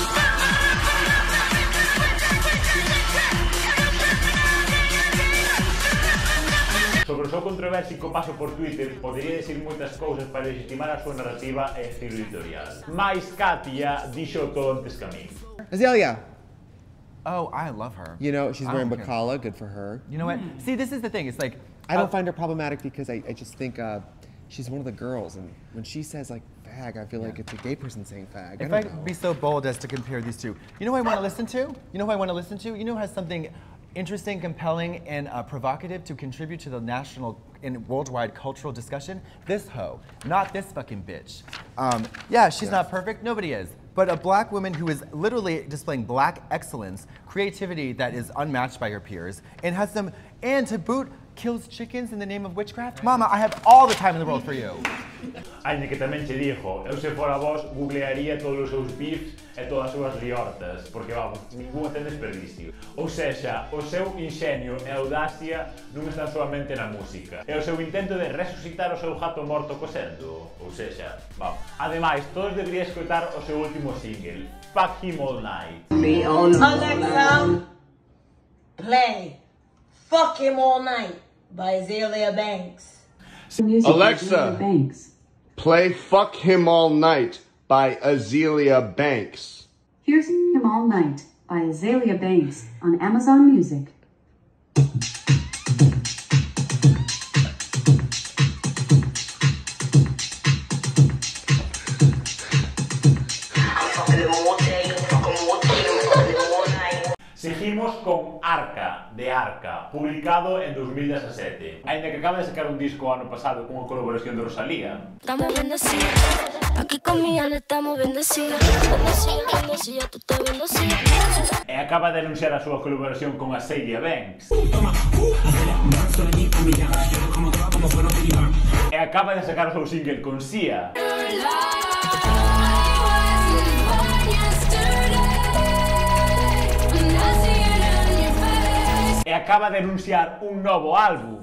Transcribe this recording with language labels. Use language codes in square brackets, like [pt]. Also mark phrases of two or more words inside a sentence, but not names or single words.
[gl] Sobre o seu controversico paso por Twitter, podería decir moitas cousas para legitimar a súa narrativa e estilo editorial. Mais Katia dixo todo antes que a mí. Azalea. [en] Oh, I love her. You know, she's wearing Okay. Bacala, good for her. You know what? See, this is the thing. It's like I don't find her problematic because I just think she's one of the girls, and when she says like fag, I feel like it's a gay person saying fag. If I I don't know. could be so bold as to compare these two, you know who I want to listen to? You know who I want to listen to? You know who has something interesting, compelling, and provocative to contribute to the national and worldwide cultural discussion? This hoe, not this fucking bitch. Yeah, she's not perfect, nobody is. But a black woman who is literally displaying black excellence, creativity that is unmatched by her peers, and has some, and to boot, kills chickens in the name of witchcraft? Mama, I have all the time in the world for you. [gl] Ainda que tamén che dixo, eu se fora vos googlearía todos os seus beefs e todas as súas liortas, porque vamos, ningún ten desperdicio. Ou sexa, o seu inxenio e audacia non están solamente na música. E o seu intento de resucitar o seu gato morto cosendo, ou sexa, vamos. Ademais, todos deberían escoitar o seu último single, Fuck Him All Night. [en] Alexa, play Fuck Him All Night by Azalea Banks. Alexa, play Fuck Him All Night by Azalea Banks. Here's Him All Night by Azalea Banks on Amazon Music. [gl] Seguimos con Arca, de Arca, publicado en 2017. Ainda que acaba de sacar un disco ano pasado con unha colaboración de Rosalía. [es] Estamos bendecidos, aquí con mi alma estamos bendecidos. Bendecida, tú estás bendecida. [gl] E acaba de anunciar a súa colaboración con Azalea Banks. E acaba de sacar o seu single con Sia. E acaba de anunciar un novo álbum.